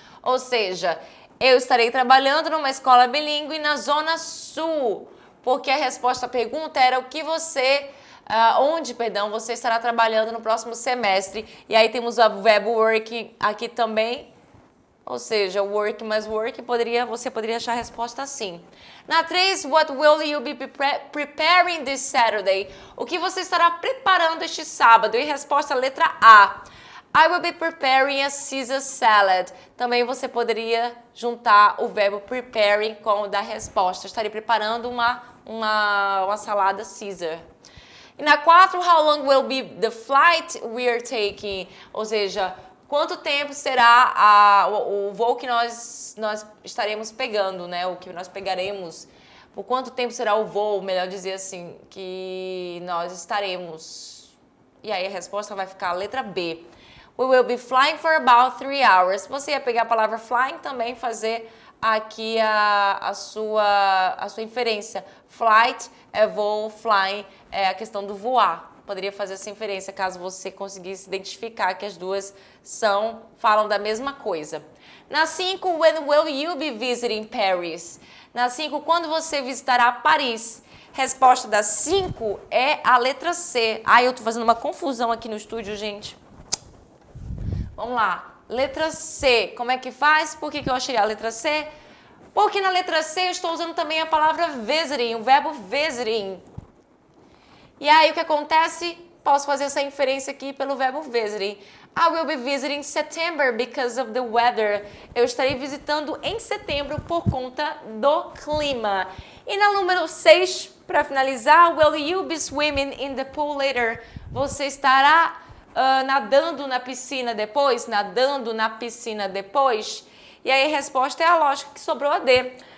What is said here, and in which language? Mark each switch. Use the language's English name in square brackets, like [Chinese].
[Portuguese] Ou seja, eu estarei trabalhando numa escola bilíngue na Zona Sul. Porque a resposta à pergunta era o que você... onde você estará trabalhando no próximo semestre. E aí temos o verbo work aqui também. Ou seja, work mais work, você poderia achar a resposta assim. Na 3, [English] what will you be preparing this Saturday? [Portuguese] O que você estará preparando este sábado? E resposta letra A. [English] I will be preparing a Caesar salad. [Portuguese] Também você poderia juntar o verbo preparing com o da resposta. Estarei preparando uma salada Caesar. E na 4, [English] how long will be the flight we are taking? [Portuguese] Ou seja, quanto tempo será o voo que nós estaremos pegando, né? O que nós pegaremos. Por quanto tempo será o voo, melhor dizer assim, que nós estaremos. E aí a resposta vai ficar a letra B. [English] We will be flying for about 3 hours. [Portuguese] Você ia pegar a palavra flying também fazer aqui a sua inferência. Flight é voo, flying é a questão do voar. Poderia fazer essa inferência caso você conseguisse identificar que as duas falam da mesma coisa. Na 5, [English] when will you be visiting Paris? [Portuguese] Na 5, quando você visitará Paris? resposta das 5 é a letra C. Ai, eu tô fazendo uma confusão aqui no estúdio, gente. Vamos lá. Letra C. Como é que faz? Por que eu achei a letra C? Porque na letra C eu estou usando também a palavra visiting, o verbo visiting. E aí o que acontece? Posso fazer essa inferência aqui pelo verbo visiting. [English] I will be visiting September because of the weather. [Portuguese] Eu estarei visitando em setembro por conta do clima. E na número 6, para finalizar, [English] will you be swimming in the pool later? [Portuguese] Você estará nadando na piscina depois? Nadando na piscina depois? E aí a resposta é a lógica que sobrou a D.